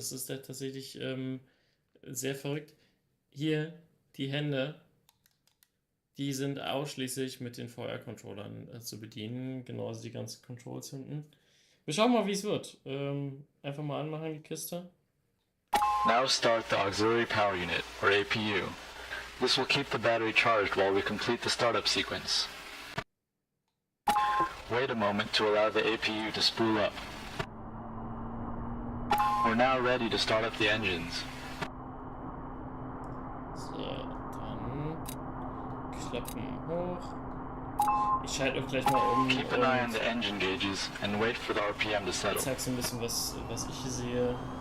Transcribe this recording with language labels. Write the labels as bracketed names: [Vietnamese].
[German] Das ist ja tatsächlich sehr verrückt. Hier die Hände, die sind ausschließlich mit den VR-Controllern zu bedienen. Genauso die ganzen Controls hinten. Wir schauen mal, wie es wird. Einfach mal anmachen, die Kiste. [English] Now start the auxiliary power unit, or APU. This will keep the battery charged while we complete the startup sequence. Wait a moment to allow the APU to spool up. We're now ready to start up the engines. [German] So, dann klappen hoch. Ich schalte auch gleich mal um. [English] Keep an eye on the engine gauges and wait for the RPM to settle. [German] Ich zeig so ein bisschen, was ich hier sehe.